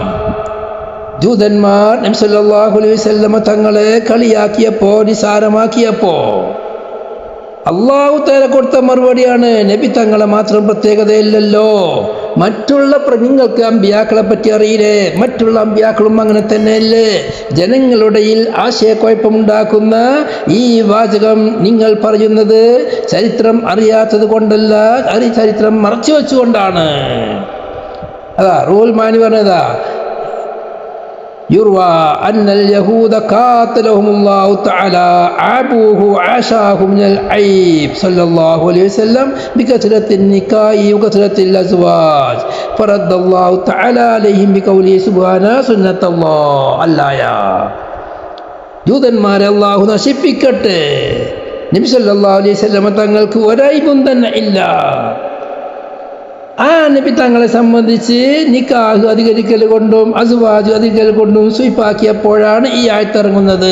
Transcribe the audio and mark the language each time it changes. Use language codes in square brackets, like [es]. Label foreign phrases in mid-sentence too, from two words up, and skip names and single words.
[ml] ജൂതന്മാർ നബി [ar] صلى الله عليه وسلم [ml] തങ്ങളെ കളിയാക്കിയപ്പോ, നിസാരമാക്കിയപ്പോ [ar] الله تعالى [ml] കൊടുത്ത മറുപടിയാണ്, നബി തങ്ങളെ മാത്രം പ്രത്യേകതയില്ലല്ലോ, മറ്റുള്ള നിങ്ങൾക്ക് അമ്പിയാക്കളെ പറ്റി അറിയില്ലേ? മറ്റുള്ള അമ്പിയാക്കളും അങ്ങനെ തന്നെയല്ലേ? ജനങ്ങളുടെ ആശയക്കുഴപ്പമുണ്ടാക്കുന്ന ഈ വാചകം നിങ്ങൾ പറയുന്നത് ചരിത്രം അറിയാത്തത് കൊണ്ടല്ല, ചരിത്രം മറച്ചു വെച്ചുകൊണ്ടാണ്. അതാ റൂഹുൽ മആനി പറഞ്ഞതാ, [ar] يروى أن اليهود قاتلهم الله تعالى عابوه عاشاه من العيب صلى الله عليه وسلم بكثرة النكاح وكثرة الأزواج فرد الله تعالى عليهم بقوله سبحانه سنة الله الآية. [ml] ജൂതന്മാരെ അല്ലാഹു നശിപ്പിക്കട്ടെ. നബി [ar] صلى الله عليه وسلم [ml] തങ്ങൾക്ക് ഒരൈബും തന്നെ ഇല്ല. ആ നബി തങ്ങളെ സംബന്ധിച്ച് നിക്കാഹ് അധികരിക്കൽ കൊണ്ടും അസ്വാജ് അധികരിക്കൽ കൊണ്ടും സ്വീപ്പാക്കിയപ്പോഴാണ് ഈ ആയത്തിറങ്ങുന്നത്.